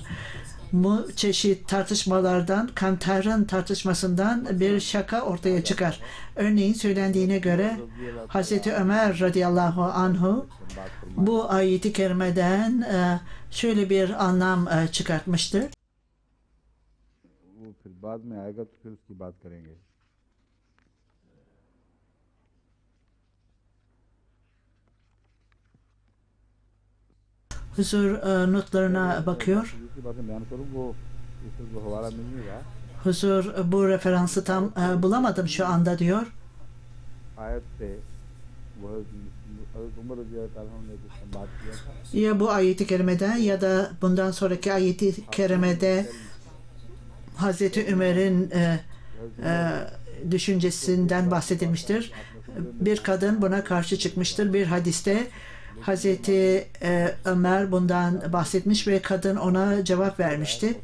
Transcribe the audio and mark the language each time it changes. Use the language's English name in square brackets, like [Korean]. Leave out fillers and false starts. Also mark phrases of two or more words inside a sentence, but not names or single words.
[Turkish] Bu çeşit tartışmalardan, Kantar'ın tartışmasından bir şaka ortaya çıkar. Örneğin söylendiğine göre Hazreti Ömer [Arabic] رضي الله عنه [Turkish] bu ayeti kerimeden şöyle bir anlam çıkartmıştır. [Urdu] वो फिर बाद में आएगा तो फिर उसकी बात करेंगे। [Turkish] Huzur notlarına bakıyor. [Urdu] दूसरी बातें बयान करूँ वो इससे वो हवाला मिल नहीं रहा। [Turkish] Huzur bu referansı tam bulamadım şu anda diyor. [Urdu] आयत से वह उमर [Arabic] رضي الله عنه [Urdu] ने जिससे बात किया था। [Turkish] Ya bu ayeti kerimeden ya da bundan sonraki ayeti kerimede Hazreti Ömer'in düşüncesinden bahsedilmiştir. Bir kadın buna karşı çıkmıştır. Bir hadiste Hazreti Ömer bundan bahsetmiş ve kadın ona cevap vermişti.